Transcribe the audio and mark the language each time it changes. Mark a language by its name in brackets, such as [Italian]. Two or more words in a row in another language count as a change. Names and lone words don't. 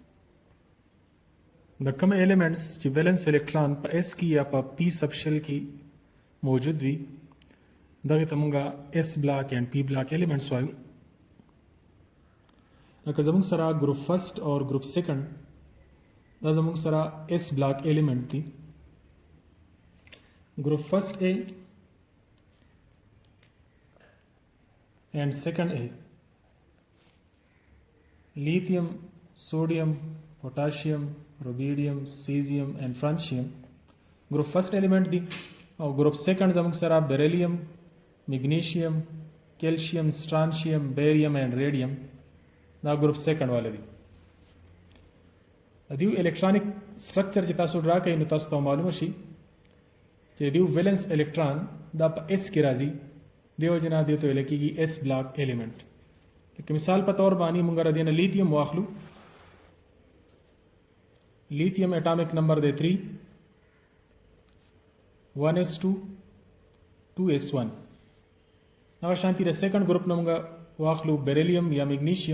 [Pashto] د کوم ایلیمنټس چې [English] valence electron [Pashto] په اس کې یا په [English] p subshell [Pashto] کې موجود وي دغه ته موږ [English] s block and p block elements [Pashto] وایو. لکه زموږ سره [English] group first [Pashto] او [English] group second [Pashto] دا زموږ سره [English] s block element [Pashto] دي. [English] group first A and second A, lithium, sodium, potassium, rubidium, cesium and francium. Group first element [Pashto] دی او [English] group second [Pashto] زموږ سره [English] beryllium, magnesium, calcium, strontium, barium and radium. [Pashto] دا [English] group second [Pashto] والے دي. دیو [English] electronic structure [Pashto] چې تاسو ډرا کوئ نو تاسو ته معلومه شي چې دیو [English] valence electron [Pashto] دا په S کې راځي دیو جنا دیو ته ویل کېږي [English] s block element. [Pashto] لکه مثال په تور باندې موږ را دینه لیتیم واخلو. لیتیم [English] atomic number [Pashto] دی 3 1s2 2s1. هغه شانتي د [English] second group [Pashto] نه موږ واخلو بیریلیم یا میګنیشیم.